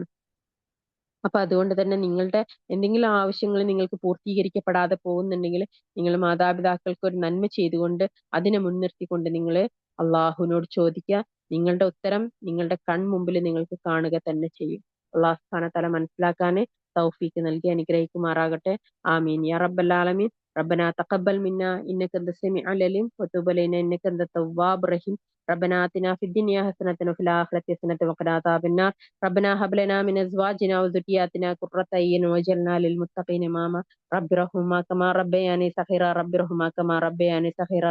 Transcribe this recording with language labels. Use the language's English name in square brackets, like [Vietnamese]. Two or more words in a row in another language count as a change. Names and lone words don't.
[Malayalam] അപ്പൊ അതുകൊണ്ട് തന്നെ നിങ്ങളുടെ എന്തെങ്കിലും ആവശ്യങ്ങൾ നിങ്ങൾക്ക് പൂർത്തീകരിക്കപ്പെടാതെ പോകുന്നുണ്ടെങ്കിൽ നിങ്ങൾ മാതാപിതാക്കൾക്ക് ഒരു നന്മ ചെയ്തുകൊണ്ട് അതിനെ മുൻനിർത്തിക്കൊണ്ട് നിങ്ങൾ അള്ളാഹുവിനോട് ചോദിക്കുക. നിങ്ങളുടെ ഉത്തരം നിങ്ങളുടെ കൺമുമ്പിൽ നിങ്ങൾക്ക് കാണുക തന്നെ ചെയ്യും. [Arabic] الله سبحانه وتعالى [Malayalam] മനസ്സിലാക്കാന് തൗഫീക്ക് നൽകി അനുഗ്രഹിക്കുമാറാകട്ടെ. [Arabic] آمين يا رب العالمين. ربنا تقبل منا إنك أنت السميع العليم وتب علينا إنك أنت التواب الرحيم. ربنا آتنا في الدنيا حسنة وفي الآخرة حسنة وقنا عذاب النار. ربنا هب لنا من أزواجنا وذرياتنا قرة أعين واجعلنا للمتقين إماما. رب ارحمهما كما ربياني صغيرا. رب ارحمهما كما ربياني صغيرا.